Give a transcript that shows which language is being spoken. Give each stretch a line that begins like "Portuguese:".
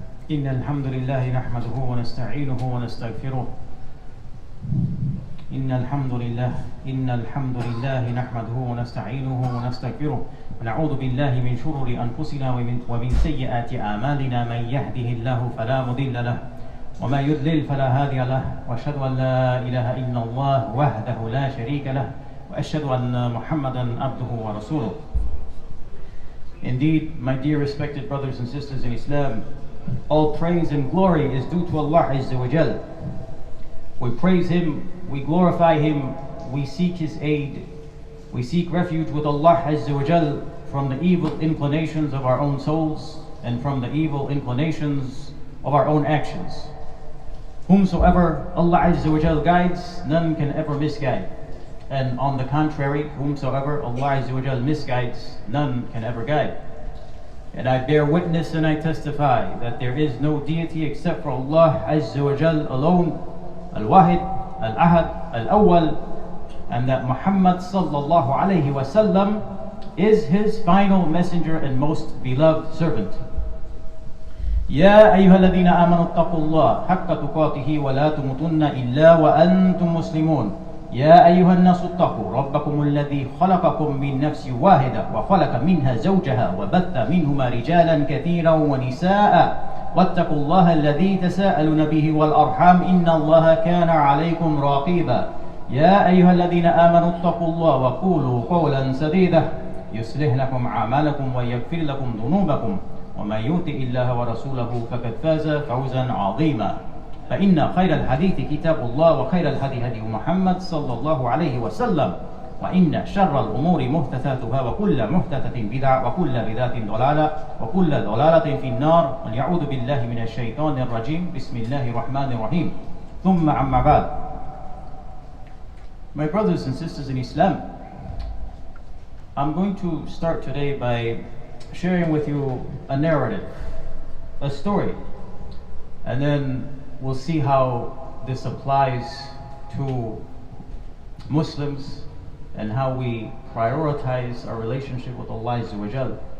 Arabic: إن الحمد لله نحمده ونستعينه ونستغفره إن الحمد لله نحمده ونستعينه ونستغفره ونعوذ بالله من شرور أنفسنا ومن سيئات أعمالنا من يهده الله فلا مضل له وما يضلل فلا هادي له وأشهد أن لا إله إلا الله وحده لا شريك له وأشهد أن محمدا عبده ورسوله.
English: Indeed, my dear respected brothers and sisters in Islam, all praise and glory is due to Allah Azza wa Jal. We praise Him, we glorify Him, we seek His aid, we seek refuge with Allah Azza wa Jal from the evil inclinations of our own souls and from the evil inclinations of our own actions. Whomsoever Allah Azza wa Jal guides, none can ever misguide. And on the contrary, whomsoever Allah Azza wa Jal misguides, none can ever guide. And I bear witness and I testify that there is no deity except for Allah Azza wa Jal alone, Al-Wahid, Al-Ahad, Al-Awwal, and that Muhammad sallallahu alayhi wa sallam is His final messenger and most beloved servant.
Arabic: يا أيها الذين آمنوا اتقوا الله حق تقاته ولا تموتن إلا وأنتم مسلمون يا أيها الناس اتقوا ربكم الذي خلقكم من نفس واحدة وخلق منها زوجها وبث منهما رجالا كثيرا ونساء واتقوا الله الذي تساءلون به والأرحام إن الله كان عليكم رقيبا يا أيها الذين آمنوا اتقوا الله وقولوا قولا سديدا يصلح لكم أعمالكم ويغفر لكم ذنوبكم ومن يطع الله ورسوله فقد فاز فوزا عظيما فإن خير الحديث كتاب الله وخير الهدي هدي محمد صلى الله عليه وسلم وإن شر الأمور محدثاتها وكل محدثة بدعة وكل بدعة ضلالة وكل ضلالة في النار ونعوذ بالله من الشيطان الرجيم بسم الله الرحمن الرحيم ثم أما بعد.
English: My brothers and sisters in Islam, I'm going to start today by sharing with you a narrative, a story, and then we'll see how this applies to Muslims and how we prioritize our relationship with Allah Azza wa Jal.